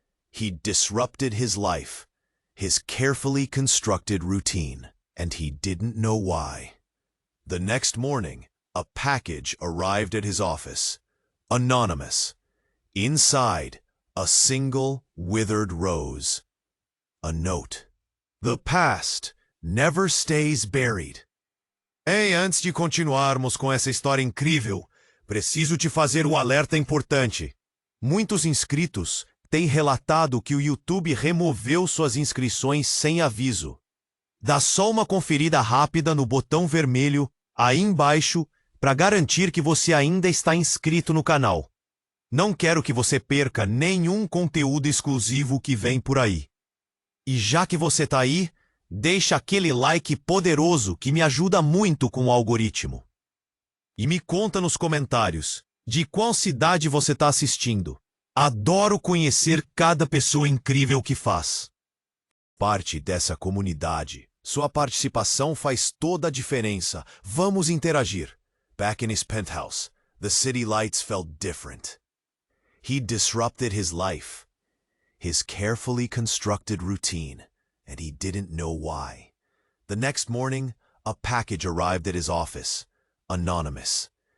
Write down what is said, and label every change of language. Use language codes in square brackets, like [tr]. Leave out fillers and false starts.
[en] He'd disrupted his life, his carefully constructed routine, and he didn't know why. The next morning, a package arrived at his office. Anonymous. Inside, a single withered rose. A note. The past never stays buried. [pt] Ei, antes de continuarmos com essa história incrível, preciso te fazer um alerta importante. Muitos inscritos têm relatado que o YouTube removeu suas inscrições sem aviso. Dá só uma conferida rápida no botão vermelho aí embaixo para garantir que você ainda está inscrito no canal. Não quero que você perca nenhum conteúdo exclusivo que vem por aí. E já que você tá aí, Deixa aquele like poderoso que me ajuda muito com o algoritmo. E me conta nos comentários de qual cidade você está assistindo. Adoro conhecer cada pessoa incrível que faz parte dessa comunidade. Sua participação faz toda a diferença. Vamos interagir. [en] Back in his penthouse, the city lights felt different. He'd disrupted his life, his carefully constructed routine, and he didn't know why. The next morning, a package arrived at his office, anonymous.